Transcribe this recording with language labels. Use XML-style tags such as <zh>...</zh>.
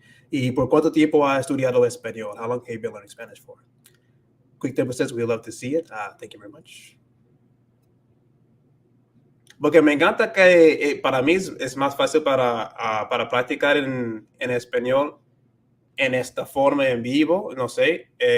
<es>¿Y por cuánto tiempo ha estudiado español?</es> <en>How long have you been learning Spanish for? Quick Tempo says, we love to see it. Thank you very much.</en> <es>Porque me encanta que para mí es más fácil para practicar en español en esta forma en vivo, no sé,</es>